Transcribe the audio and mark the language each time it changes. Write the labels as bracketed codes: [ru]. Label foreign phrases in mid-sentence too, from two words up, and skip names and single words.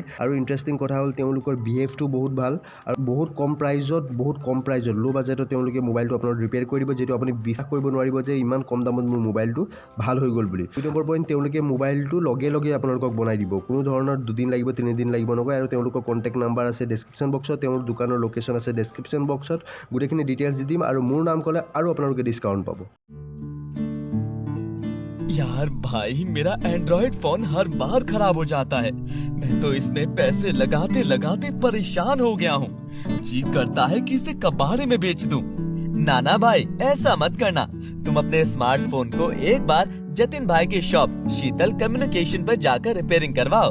[as] আৰু ইণ্টাৰেষ্টিং কথা হ'ল তেওঁলোকৰ বিহেভটো বহুত ভাল, আৰু বহুত কম প্ৰাইজত ল' বাজেটত তেওঁলোকে মোবাইলটো আপোনালোক ৰিপেয়াৰ কৰি দিব, যিটো আপুনি বিশ্বাস কৰিব নোৱাৰিব যে ইমান কম দামত মোৰ মোবাইলটো ভাল হৈ গ'ল বুলি। 2 নম্বৰ পইণ্ট, তেওঁলোকে মোবাইলটো লগে আপোনালোকক বনাই দিব, কোনো ধৰণৰ 2 দিন লাগিব 3 দিন লাগিব নকয়। আৰু তেওঁলোকৰ [en] contact number [as] আছে ডেছক্ৰিপশ্যন বক্সত, তেওঁৰ দোকানৰ লোকেশ্যন আছে ডেছক্ৰিপশ্যন বক্সত, গোটেইখিনি ডিটেইলছ দি দিম। আৰু মোৰ নাম ক'লে আৰু আপোনালোকে ডিছকাউণ্ট পাব। [hi] यार भाई, मेरा एंड्रॉइड फोन हर बार खराब हो जाता है। मैं तो इसमें पैसे लगाते लगाते परेशान हो गया हूँ। जी करता है कि इसे कबाड़े में बेच दूं। नाना भाई, ऐसा मत करना। तुम अपने स्मार्टफोन को एक बार जतिन भाई की शॉप शीतल कम्युनिकेशन पर जाकर रिपेयरिंग करवाओ।